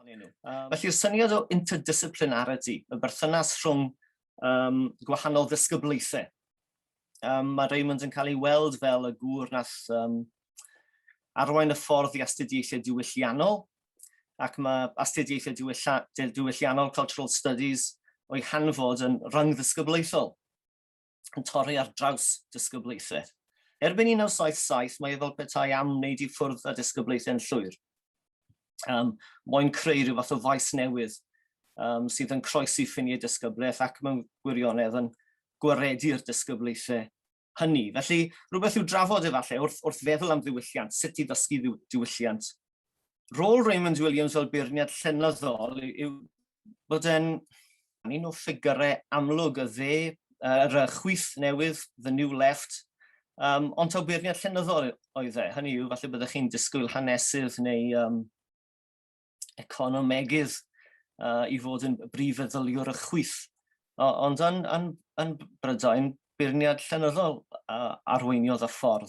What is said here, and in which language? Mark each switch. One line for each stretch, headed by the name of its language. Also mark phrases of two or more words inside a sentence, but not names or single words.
Welsh: Felly'r syniad o interdisciplinarity, y berthynas rhwng gwahanol ddisgyblaethau. Mae Raymond yn cael ei weld fel y gŵr nath arwain y ffordd i astudiaethau diwylliannol, ac mae astudiaethau diwylliannol,
English: cultural studies,
Welsh: o'i hanfod yn rhyngddisgyblaethol, yn torri ar draws disgyblaethau. Erbyn 1977, mae fel petai am wneud i ffwrdd a disgyblaethau yn llwyr. Moyn creu rhyw fath o faes newydd sydd yn croesi ffiniau disgyblaeth ac mewn gwirionedd yn gwaredu'r disgyblaethau hynny. Felly, rhywbeth i'w drafod efallai wrth feddwl am ddiwylliant, sut i ddysgu diwylliant. Rôl Raymond Williams fel beirniad llenyddol yw bod e'n un o ffigurau amlwg y dde, yr chwith newydd,
English: the new left,
Welsh: ond taw beirniad llenyddol oedd e. Hynny yw, falle byddech chi'n disgwyl hanesydd neu economegydd i fod yn brif feddyliwr y chwith. Ond yn Brydain, beirniad llenyddol arweiniodd y ffordd.